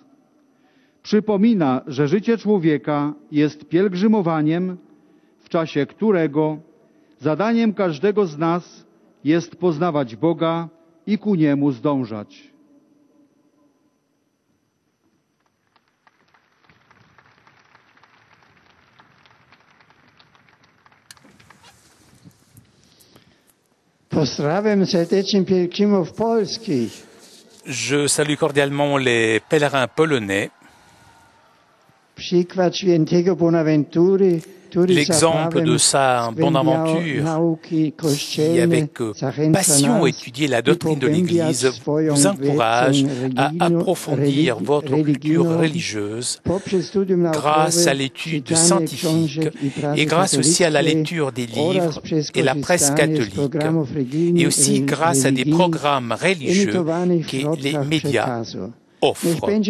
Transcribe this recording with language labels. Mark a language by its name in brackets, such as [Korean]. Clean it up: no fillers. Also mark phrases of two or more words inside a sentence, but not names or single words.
[Polish] Przypomina, że życie człowieka jest pielgrzymowaniem, w czasie którego zadaniem każdego z nas jest poznawać Boga i ku Niemu zdążać. Pozdrawiam serdecznie pielgrzymów polskich. [French] Je salue cordialement les pèlerins polonais. [Polish] Przykład świętego Bonaventury, [French] l'exemple de Saint Bonaventure, qui avec passion étudiait la doctrine de l'Église, vous encourage à approfondir votre culture religieuse grâce à l'étude scientifique et grâce aussi à la lecture des livres et la presse catholique, et aussi grâce à des programmes religieux que les médias offrent.